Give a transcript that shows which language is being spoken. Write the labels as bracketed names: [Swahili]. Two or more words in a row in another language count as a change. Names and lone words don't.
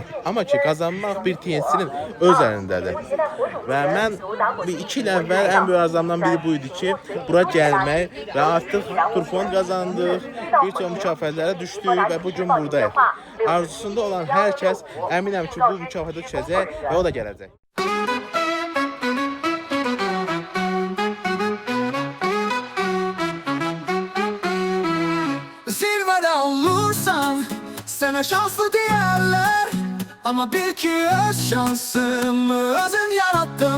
[Azerbaijani] Amma ki qazanmaq bir TNS-nin öz əlindədir. Və mən 2 il əvvəl ən böyük arzumdan biri bu idi ki, bura gəlmək və artıq turfon qazandıq, bir çox mükafatlara düşdük və bugün buradayıq. Arzusunda olan hər kəs əminəm ki, bu mükafata düşəcək və o da gələcək. [Turkish] Zirvede olursan sana şanslı diyorlar, ama bil ki öz şansımı özüm yarattım.